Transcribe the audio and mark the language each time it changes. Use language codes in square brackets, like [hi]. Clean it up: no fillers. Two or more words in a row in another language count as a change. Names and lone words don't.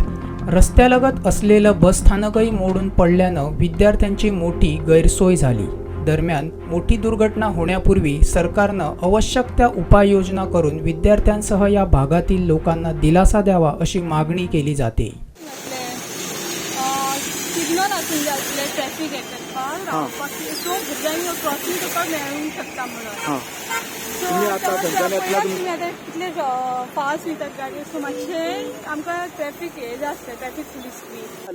[mr] रस्त्यालगत असलेलं बसस्थानकही मोडून पडल्यानं विद्यार्थ्यांची मोठी गैरसोय झाली. दरम्यान मोठी दुर्घटना होण्यापूर्वी सरकारनं आवश्यक त्या उपाययोजना करून विद्यार्थ्यांसह या भागातील लोकांना दिलासा द्यावा अशी मागणी केली जाते. [kok] सिग्नल आसूंक जाय आसले ट्रॅफिक हेका रावपाक सो भुरग्यांनी क्रॉसींग करपाक मेळूंक शकता म्हणून. कितले फास्ट वयतात गाडी सो मातशें आमकां ट्रॅफिक हे जाय आसता [en] traffic police [kok] बी.